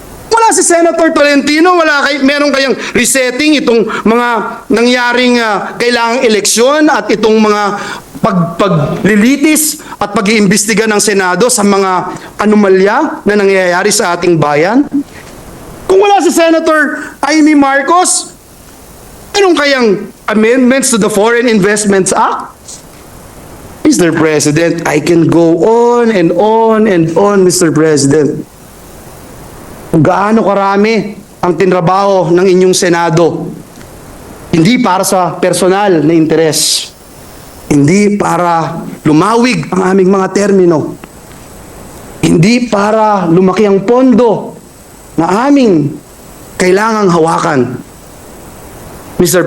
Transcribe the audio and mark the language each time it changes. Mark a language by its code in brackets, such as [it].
[tl] Wala si Senator Tolentino, meron kayang resetting itong mga nangyaring kailangang eleksyon at itong mga paglilitis at pag-iimbestiga ng Senado sa mga anomalya na nangyayari sa ating bayan. Kung wala si Senator Amy Marcos, meron kayang amendments to the Foreign Investments Act. Mr. [en] President, I can go on and on and on, Mr. President. [tl] Kung gaano karami ang tinrabaho ng inyong Senado, hindi para sa personal na interes, hindi para lumawig ang aming mga termino, hindi para lumaki ang pondo na aming kailangang hawakan. Mr.